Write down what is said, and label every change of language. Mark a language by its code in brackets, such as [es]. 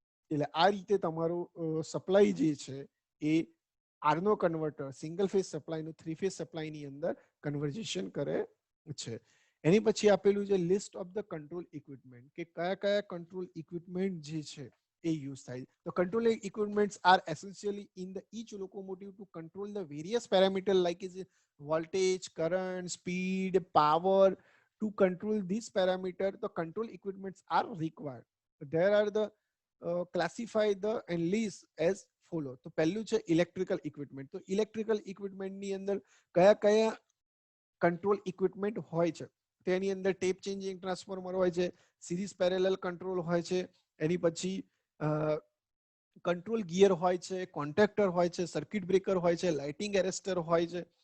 [gu] એટલે આ રીતે તમારું સપ્લાય જે છે એ આરનો converter single phase સપ્લાયનું three phase સપ્લાયની અંદર કન્વર્ઝેશન કરે છે. એની પછી આપેલું છે list of the control equipment, કે કયા કયા કંટ્રોલ ઇક્વિપમેન્ટ જે છે એ યુઝ થાય. [en] તો control equipments are essentially in the each locomotive to control the various parameters like is voltage, current, speed, power. To control these parameters, the control equipments are required. There are the classify the and list as follow. [gu] તો પહેલું છે electrical equipment. તો electrical ઇક્વિપમેન્ટની અંદર કયા કયા control equipment હોય છે? તેની અંદર ટેપ ચેન્જિંગ ટ્રાન્સફોર્મર હોય છે, સિરીઝ પેરેલલ કંટ્રોલ હોય છે, એની પછી કંટ્રોલ ગિયર હોય છે, કોન્ટેક્ટર હોય છે, સર્કિટ બ્રેકર હોય છે, લાઇટિંગ એરેસ્ટર હોય છે.